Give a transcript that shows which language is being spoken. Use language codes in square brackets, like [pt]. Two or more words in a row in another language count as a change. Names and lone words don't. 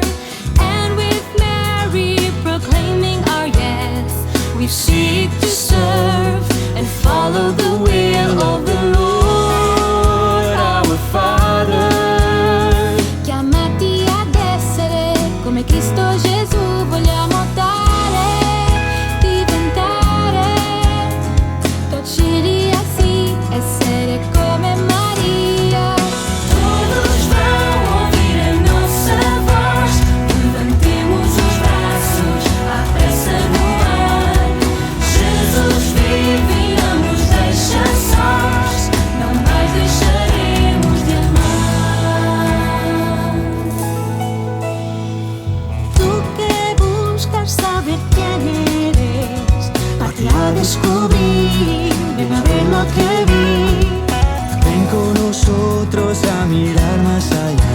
[en] And with Mary proclaiming our yes, we seek to serve and follow the will of the Lord our Father. [it] Chiamati ad essere come Cristo Gesù, vogliamo dare, diventare, docili a sì, essere come Maria. [pt] Todos vão ouvir a nossa voz, levantemos os braços à pressa no ar. Jesus vive e não nos deixa sós, não mais deixaremos de amar. [es] Tu que buscas saber quién eres, parte a descubrir, ven a ver lo que vi. Ven con nosotros a mirar más allá